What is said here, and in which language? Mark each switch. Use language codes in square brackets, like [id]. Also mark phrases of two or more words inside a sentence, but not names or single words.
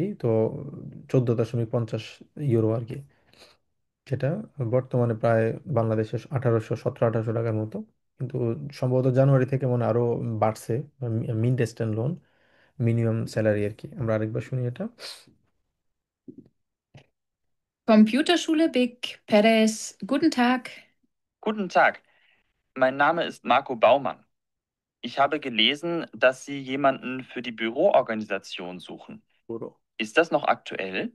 [bn] তো 14.50 ইউরো আর কি, যেটা বর্তমানে প্রায় বাংলাদেশে 1700 1800 টাকার মতো। কিন্তু সম্ভবত জানুয়ারি থেকে মনে হয় আরো বাড়ছে মিড স্ট্যান্ড লোন। [en] minimum salary [bn] আর কি। আমরা আরেকবার শুনি এটা। [de] Computerschule Big Perez, guten Tag. Guten Tag, mein Name ist Marco Baumann. Ich habe gelesen, dass Sie jemanden für die Büroorganisation suchen. [bn] পুরো। [de] Ist das noch aktuell?